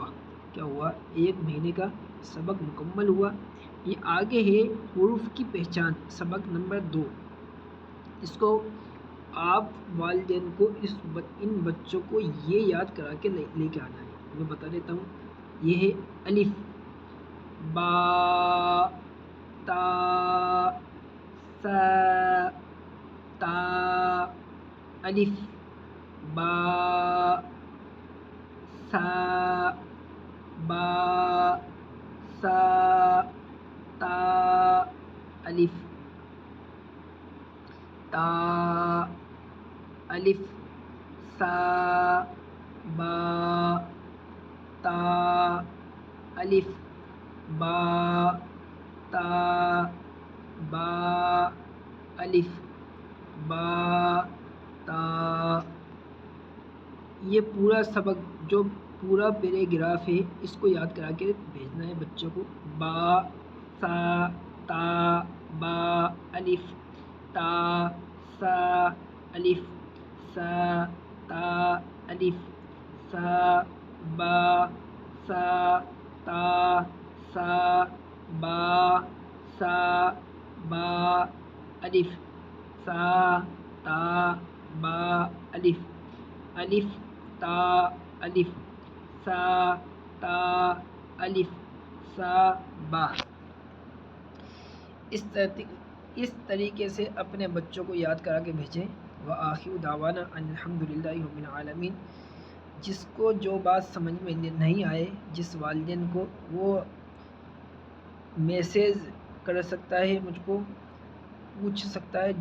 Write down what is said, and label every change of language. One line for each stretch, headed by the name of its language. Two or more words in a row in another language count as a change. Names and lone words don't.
Urdu: کیا ہوا؟ 1 مہینے کا سبق مکمل ہوا۔ یہ آگے ہے حروف کی پہچان، سبق نمبر 2۔ اس کو آپ والدین کو ان بچوں کو یہ یاد کرا کے لے کے آنا ہے۔ میں بتا دیتا ہوں، یہ ہے الف، با، تا، سا، تا، الف، با، سا، با، سا، تا، الف، تا، الف، سا، با، تا، الف، با، تا، با، الف، با، تا۔ یہ پورا سبق جو پورا پیراگراف ہے اس کو یاد کرا کے بھیجنا ہے بچوں کو۔ با، سا، تا، با، الف، تا، سا، الف، سا، تا، الف، سا، با، سا، تا، سا، با، سا، با، الف سا تا با الف الف تا الف سا تا الف سا با۔ اس طریقے سے اپنے بچوں کو یاد کرا کے بھیجیں۔
Arabic: وآخر دعوانا ان الحمدللہ رب العالمین۔
Urdu: جس کو جو بات سمجھ میں نہیں آئے، جس والدین کو، وہ میسیج کر سکتا ہے، مجھ کو پوچھ سکتا ہے۔